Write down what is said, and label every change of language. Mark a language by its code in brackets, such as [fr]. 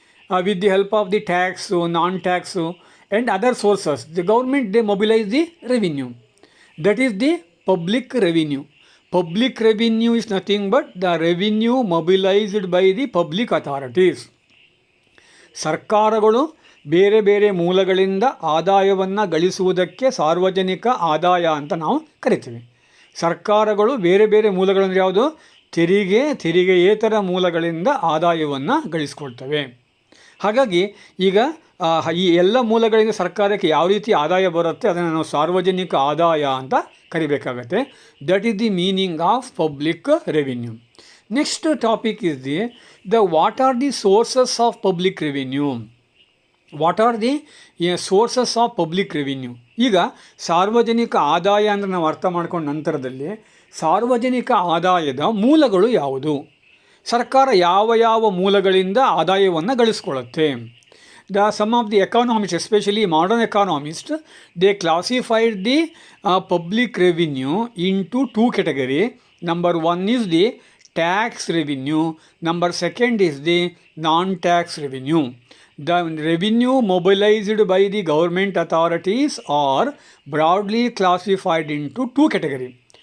[en] With the help of the tax, non-tax and other sources, the government, they mobilize the revenue. That is the public revenue. Public revenue is nothing but the revenue mobilized by the public authorities. [kn] ಸರ್ಕಾರಗಳು ಬೇರೆ ಬೇರೆ ಮೂಲಗಳಿಂದ ಆದಾಯವನ್ನು ಗಳಿಸುವುದಕ್ಕೆ ಸಾರ್ವಜನಿಕ ಆದಾಯ ಅಂತ ನಾವು ಕರಿತೀವಿ. ಸರ್ಕಾರಗಳು ಬೇರೆ ಬೇರೆ ಮೂಲಗಳಂದರೆ ಯಾವುದು? ತೆರಿಗೆಯೇತರ ಮೂಲಗಳಿಂದ ಆದಾಯವನ್ನು ಗಳಿಸ್ಕೊಳ್ತವೆ. ಹಾಗಾಗಿ ಈಗ ಈ ಎಲ್ಲ ಮೂಲಗಳಿಂದ ಸರ್ಕಾರಕ್ಕೆ ಯಾವ ರೀತಿ ಆದಾಯ ಬರುತ್ತೆ ಅದನ್ನು ನಾವು ಸಾರ್ವಜನಿಕ ಆದಾಯ ಅಂತ ಕರಿಬೇಕಾಗತ್ತೆ. [en] That is the meaning of public revenue. Next topic is what are the sources of public revenue. What are the sources of public revenue. [kn] ಈಗ ಸಾರ್ವಜನಿಕ ಆದಾಯ ಅಂದರೆ ನಾವು ಅರ್ಥ ಮಾಡ್ಕೊಂಡ ನಂತರದಲ್ಲಿ ಸಾರ್ವಜನಿಕ ಆದಾಯದ ಮೂಲಗಳು ಯಾವುದು? ಸರ್ಕಾರ ಯಾವ ಮೂಲಗಳಿಂದ ಆದಾಯವನ್ನು ಗಳಿಸ್ಕೊಳ್ಳುತ್ತೆ? [en] Some of the economists, especially modern economists, they classified the public revenue into two categories. Number one is the tax revenue. Number second is the non-tax revenue. The revenue mobilized by the government authorities are broadly classified into two categories.